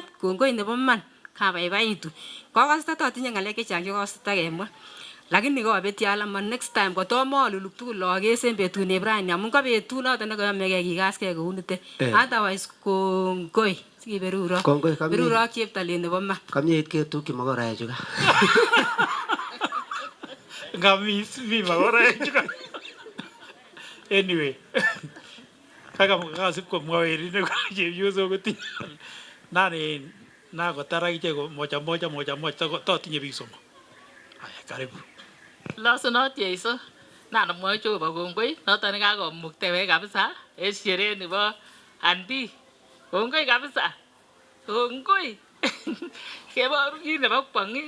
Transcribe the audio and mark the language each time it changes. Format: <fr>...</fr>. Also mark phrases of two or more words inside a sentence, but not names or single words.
<kln>Kongoi nebo man kabaibaitu. Kokose tatinye ng'alek chechang chekose takemwa. Lakini kobeti alama</kln> <en>next time</en> <kln>kotomoluluk tugul lokes en betut nebrani amun ko betut noton nekoyomege kikaskei kounitet. Otherwise kongoi sikiberuro. Beruro ak cheptalet nebo ma. Kamyeit ketukyi makoraechu ka. Ngamis mi makoraechu ka. Anyway. Kaka kasip komwa werine ko chepyosok kotinye. Nani na kotar akichek</kln> <sw>moja moja</sw> <kln>totinye biik somok.</kln> <sw>Haya, karibu.</sw> <kln>Losunot Jeiso na namwoe Jehova kongoi noton nekakomuktewech kabisa en sherehe nebo Andi. Kongoi kabisa. Kongoi. Keboru kit nebo kwong'et.</kln>